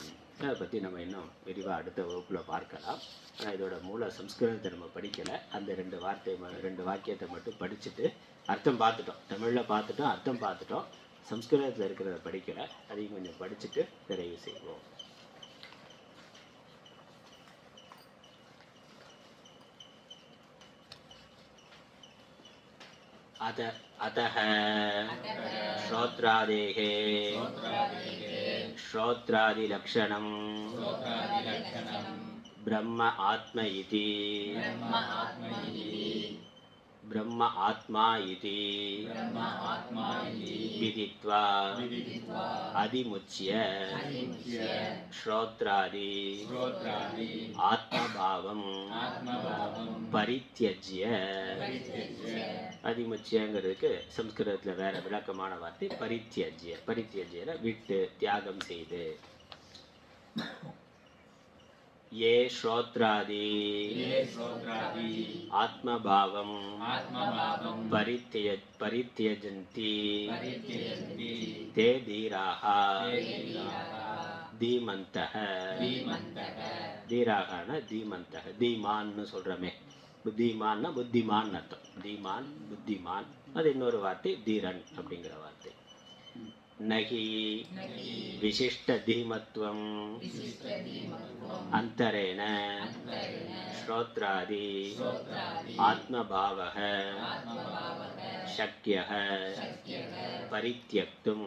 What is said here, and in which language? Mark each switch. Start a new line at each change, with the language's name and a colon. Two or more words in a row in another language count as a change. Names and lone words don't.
Tamil: அதை பற்றி நம்ம இன்னும் விரிவாக அடுத்த வகுப்பில் பார்க்கலாம். ஆனால் இதோட மூல சம்ஸ்கிருதத்தை நம்ம படிக்கலை. அந்த ரெண்டு வாக்கியத்தை மட்டும் படிச்சுட்டு அர்த்தம் பார்த்துட்டோம். தமிழில் பார்த்துட்டோம், அர்த்தம் பார்த்துட்டோம். சம்ஸ்கிருதத்தில் இருக்கிறத படிக்கலை. அதையும் கொஞ்சம் படிச்சுட்டு நிறைவு செய்வோம்.
Sanskrit: अतः श्रोत्रादेः श्रोत्रादिलक्षणं ब्रह्म आत्मा इति विदित्वा अधिमुच्य श्रोत्रादि आत्मभावं परित्यज्य.
Tamil: அதிமுச்சியங்கிறதுக்கு சம்ஸ்கிருதத்தில் வேற விளக்கமான வார்த்தை பரித்தியஜ்ய விட்டு தியாகம் செய்து.
Sanskrit: ये श्रोत्रादि आत्मभावं परित्यजन्ति ते धीराः धीमन्तः.
Tamil: धीराகனா धीमन्तः, धीमाன்னு சொல்கிறோமே. புத்திமான்னா புத்திமான் அர்த்தம். தீமான் புத்திமான். அது இன்னொரு வார்த்தை தீரன் அப்படிங்கிற வார்த்தை.
Sanskrit: नहि विशिष्ट धीमत्त्वम् अन्तरेण श्रोत्रादि आत्मभावः शक्यः परित्यक्तुम्.